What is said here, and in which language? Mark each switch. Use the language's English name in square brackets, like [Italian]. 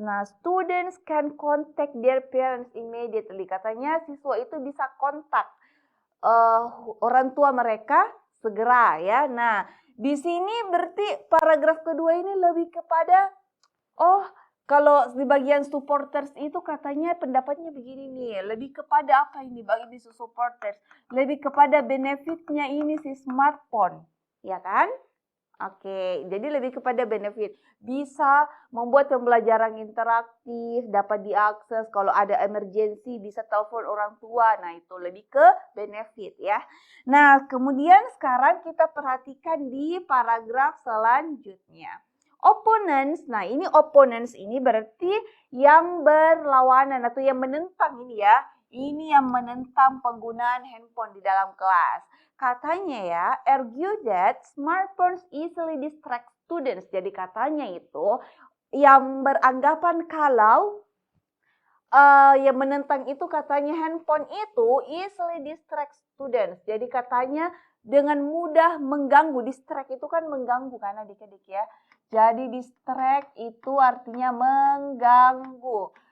[English] Nah, students can contact their parents immediately. [Indonesian] Katanya siswa itu bisa kontak orang tua mereka segera ya. Nah, di sini berarti paragraf kedua ini lebih kepada kalau di bagian supporters itu katanya pendapatnya begini nih, lebih kepada apa ini bagi supporters? Lebih kepada benefitnya ini si smartphone, ya kan? Oke, jadi lebih kepada benefit. Bisa membuat pembelajaran interaktif, dapat diakses, kalau ada emergency bisa telepon orang tua. Nah, itu lebih ke benefit ya. Nah, kemudian sekarang kita perhatikan di paragraf selanjutnya. Opponents, nah ini opponents ini berarti yang berlawanan atau yang menentang ini ya. Ini yang menentang penggunaan handphone di dalam kelas. Katanya ya, [English] argue that smartphones easily distract students. [Indonesian] Jadi katanya itu yang beranggapan kalau yang menentang itu katanya handphone itu [English] easily distract students. [Indonesian] Jadi katanya dengan mudah mengganggu. Distract itu kan mengganggu kan adik-adik ya. Jadi distract itu artinya mengganggu.